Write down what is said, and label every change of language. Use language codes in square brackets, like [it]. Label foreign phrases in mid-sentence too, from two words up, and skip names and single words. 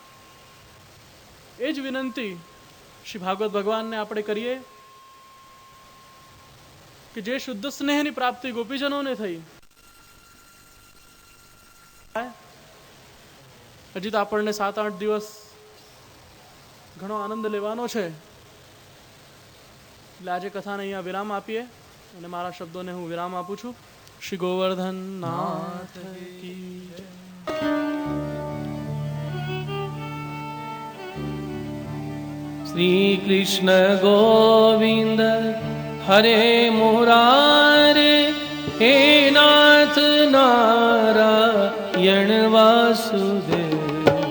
[gu] એ જ વિનંતી શ્રી ભાગવત ભગવાનને આપણે કરીએ કે જે શુદ્ધ સ્નેહની પ્રાપ્તિ ગોપીજનોને થઈ, હજી તો આપણને 7-8 દિવસ ઘણો આનંદ લેવાનો છે. એટલે આજે કથાને અહીંયા વિરામ આપીએ, અને મારા શબ્દોને હું વિરામ આપું છું. શ્રી ગોવર્ધન નાથ કી જય. [sa] श्री कृष्ण गोविंद हरे मुरारे, हे नाथ नारायण वासुदेव.